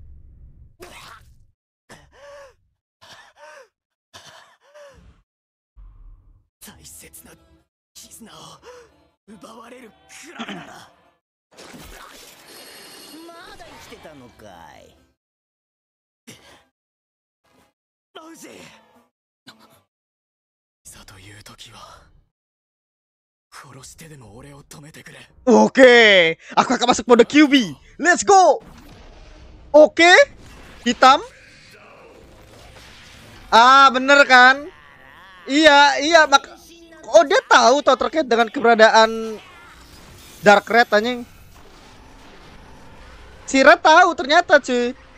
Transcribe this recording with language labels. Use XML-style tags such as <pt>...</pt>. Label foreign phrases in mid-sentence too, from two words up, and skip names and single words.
<ja>大切な絆を奪われるくらいなら。まだ生きてたのかい。ラウジいざという時は殺してでも俺を止めてくれ。</ja> <id>Oke, aku akan masuk mode QB.</id> <en>Let's go.</en> <id>Oke, hitam. Ah, bener kan? Iya, iya. Oh, dia tahu toh terkait dengan keberadaan Dark Red anjing. Si Red tahu ternyata cuy.</id>